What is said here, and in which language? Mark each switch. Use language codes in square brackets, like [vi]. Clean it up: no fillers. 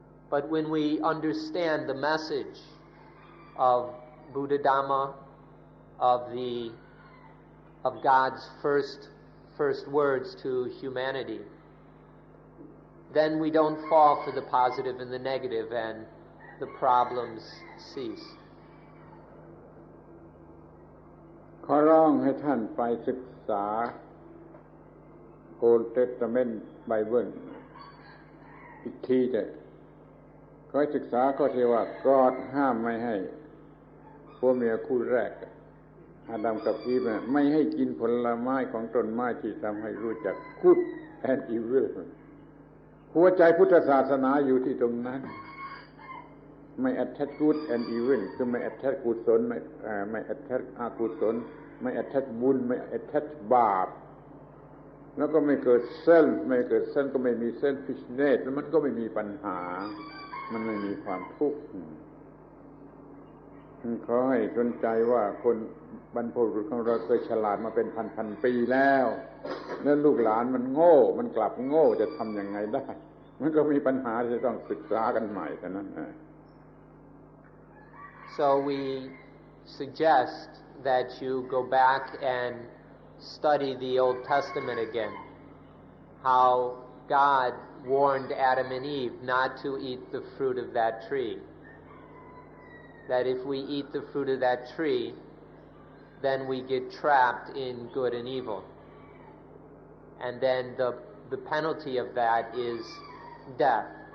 [en] But when we understand the message of Buddha Dhamma, of God's first words to humanity, then we don't fall for the positive and the negative, and the problems cease. [th] ขอร้องให้ท่านไปศึกษา Old Testament Bible อีกทีเถอะขอให้ศึกษาข้อที่ว่ากอดห้ามไม่ให้ผัวเมียคู่แรกอาดัมกับอีฟไม่ให้กินผลไม้ของต้นไม้ที่ทำให้รู้จัก [en] Good and Evil [th] หัวใจพุทธศาสนาอยู่ที่ตรงนั้น ไม่ [en] attach good and evil [th] คือไม่ attach กุศลไม่ attach อกุศลไม่ attach บุญไม่ attach บาปแล้วก็ไม่เกิดเส้นก็ไม่มี selfishness แล้วมันก็ไม่มีปัญหามันไม่มีความทุกข์ ขอให้สนใจว่าคนบรรพบุรุษของเราเคยฉลาดมาเป็นพันปีแล้วลูกหลานมันโง่มันกลับโง่จะทำยังไงได้มันก็มีปัญหาที่ต้องศึกษากันใหม่เท่านั้น [en] So we suggest that you go back and study the Old Testament again, how God warned Adam and Eve not to eat the fruit of that tree, that if we eat the fruit of that tree, then we get trapped in good and evil, and then the penalty of that is death.